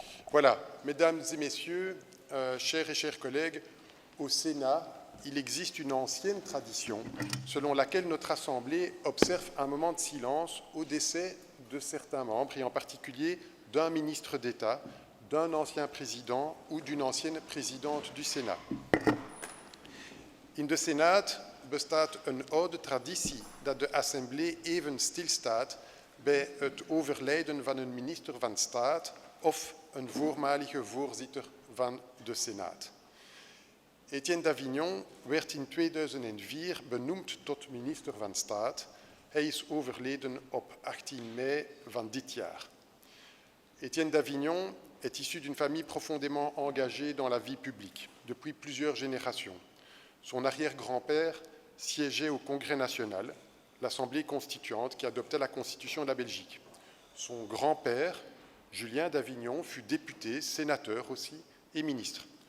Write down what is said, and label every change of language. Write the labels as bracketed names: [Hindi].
[French] Voilà, mesdames et messieurs, chers et chers collègues, au Sénat, il existe une ancienne tradition selon laquelle notre Assemblée observe un moment de silence au décès de certains membres, et en particulier d'un ministre d'État, d'un ancien président ou d'une ancienne présidente du Sénat. [Dutch] In de Senaat bestaat een oude traditie dat de Assemblée even stilstaat bij het overlijden van een minister van Staat of een voormalige voorzitter van de Senaat. Etienne d'Avignon werd in 2004 benoemd tot minister van Staat. Hij is overleden op 18 mei van dit jaar. [French] Etienne d'Avignon est issu d'une famille profondément engagée dans la vie publique depuis plusieurs générations. Son arrière-grand-père siégeait au Congrès national, l'Assemblée constituante qui adoptait la Constitution de la Belgique. Son grand-père, Julien d'Avignon, fut député, sénateur aussi et ministre.